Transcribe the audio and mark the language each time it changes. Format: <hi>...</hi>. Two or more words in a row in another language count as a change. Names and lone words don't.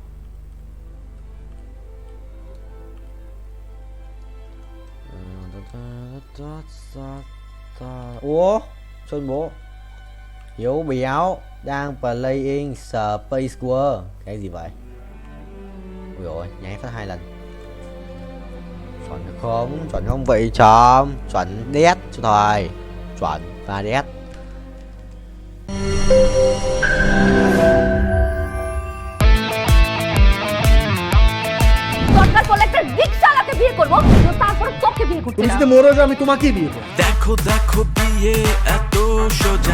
<vi>Ủa Xuân bố Hiếu béo đang playing Space War. Cái gì vậy? Ui ôi nháy phát 2 lần. Chuẩn không vậy chóm. Chuẩn đét cho thôi. Chuẩn và đét.</vi> <bn>দরকার পড়লে একটা রিকশাওয়ালাকে বিয়ে করবো, তারপর তোকে বিয়ে করতে। তুমি যদি মরো যে আমি তোমাকে বিয়ে করব। দেখো দেখো বিয়ে এত সোজা।</bn>